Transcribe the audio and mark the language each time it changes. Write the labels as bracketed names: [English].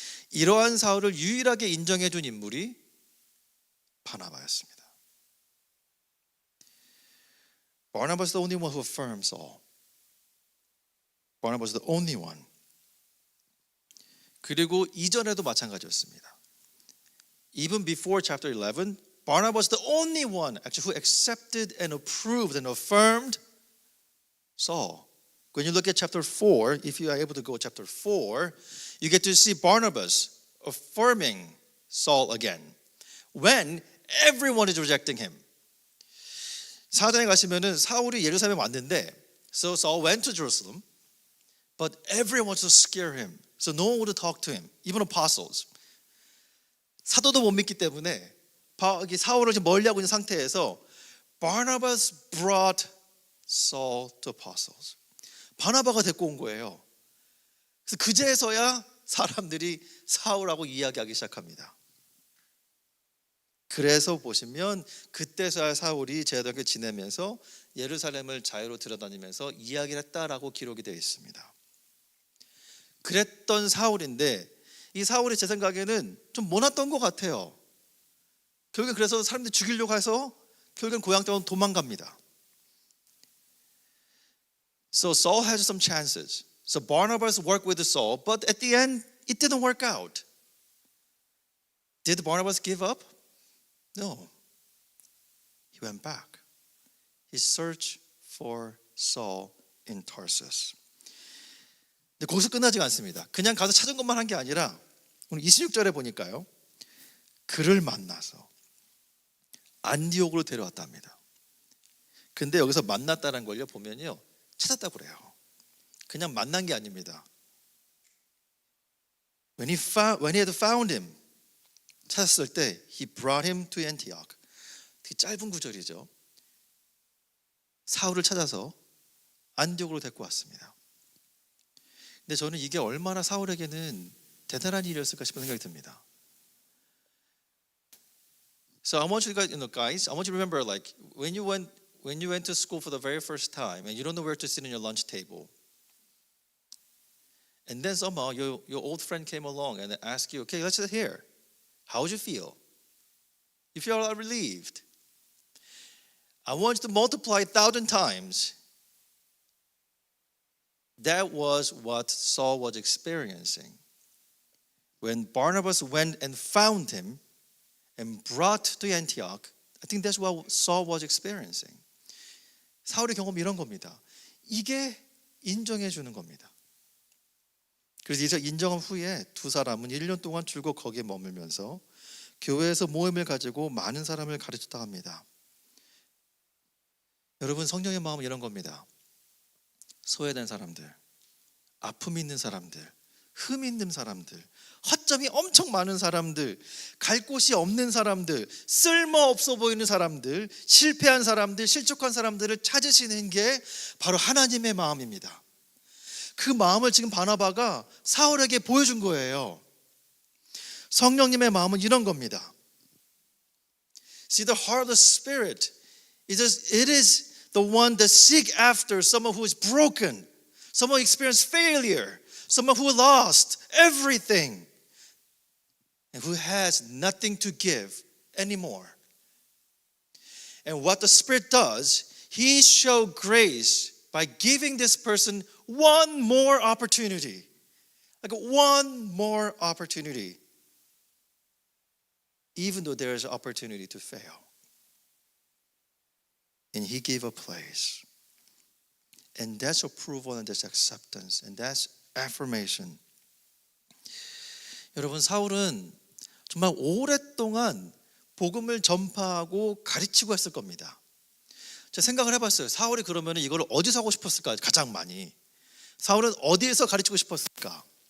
[Korean] 이러한 사울을 유일하게 인정해 준 인물이 바나바였습니다. [English] Barnabas was the only one who affirmed Saul. Barnabas was the only one. [Korean] 그리고 이전에도 마찬가지였습니다. [English] Even before chapter 11, Barnabas was the only one actually who accepted and approved and affirmed Saul. When you look at chapter 4, if you are able to go chapter 4, you get to see Barnabas affirming Saul again when everyone is rejecting him. [Korean] 4장에 가시면은 사울이 예루살렘에 왔는데 [English] So Saul went to Jerusalem, but everyone wanted to scare him. So no one would talk to him, even apostles. [Korean] 사도도 못 믿기 때문에 사울을 지금 멀리하고 있는 상태에서 [English] Barnabas brought Saul to apostles. [Korean] 바나바가 데리고 온 거예요. 그래서 그제서야 사람들이 사울하고 이야기하기 시작합니다. 그래서 보시면 그때서야 사울이 제자들과 지내면서 예루살렘을 자유로 들여다니면서 이야기를 했다라고 기록이 되어 있습니다. 그랬던 사울인데 이 사울이 제 생각에는 좀 모났던 것 같아요. 결국엔 그래서 사람들이 죽이려고 해서 결국엔 고향 땅으로 도망갑니다. [English] So Saul had some chances. So Barnabas worked with Saul, but at the end it didn't work out. Did Barnabas give up? No. He went back. He searched for Saul in Tarsus. [Korean] 근데 거기서 끝나지가 않습니다. 그냥 가서 찾은 것만 한 게 아니라 오늘 26절에 보니까요. 그를 만나서 안디옥으로 데려왔답니다. 근데 여기서 만났다는 걸요 보면요. 찾았다고 그래요. 그냥 만난 게 아닙니다. [English] When he had found him, [Korean] 찾았을 때 [English] he brought him to Antioch. [Korean] 되게 짧은 구절이죠. 사울을 찾아서 안디옥으로 데리고 왔습니다. 근데 저는 이게 얼마나 사울에게는 대단한 일이었을까 싶은 생각이 듭니다. [English] So I want you guys, I want you to remember, like when you went to school for the very first time and you don't know where to sit in your lunch table, and then somehow your old friend came along and asked you, okay, let's sit here. How would you feel? You feel relieved. I want you to multiply 1,000 times. That was what Saul was experiencing. When Barnabas went and found him and brought to Antioch, I think that's what Saul was experiencing. [Korean] 사울의 경험이 이런 겁니다. 이게 인정해 주는 겁니다. 그래서 이제 인정한 후에 두 사람은 1년 동안 줄곧 거기에 머물면서 교회에서 모임을 가지고 많은 사람을 가르쳤다 합니다. 여러분 성령의 마음은 이런 겁니다. 소외된 사람들, 아픔이 있는 사람들, 흠 있는 사람들, 허점이 엄청 많은 사람들, 갈 곳이 없는 사람들, 쓸모없어 보이는 사람들, 실패한 사람들, 실족한 사람들을 찾으시는 게 바로 하나님의 마음입니다. 그 마음을 지금 바나바가 사울에게 보여준 거예요. 성령님의 마음은 이런 겁니다. [English] See, the heart of the Spirit, it is the one that seek after someone who is broken, someone who experienced failure, someone who lost everything, and who has nothing to give anymore. And what the Spirit does, He shows grace by giving this person one more opportunity. Like one more opportunity. Even though there is an opportunity to fail. And He gave a place. And that's approval and that's acceptance. And that's affirmation. [Korean] 여러분 사울은 정말 오랫동안 복음을 전파하고 가르치고 했을 겁니다. 제가 생각을 해봤어요. 사울이 그러면 이걸 어디서 하고 싶었을까? 가장 많이. 사울은 어디에서 가르치고 싶었을까?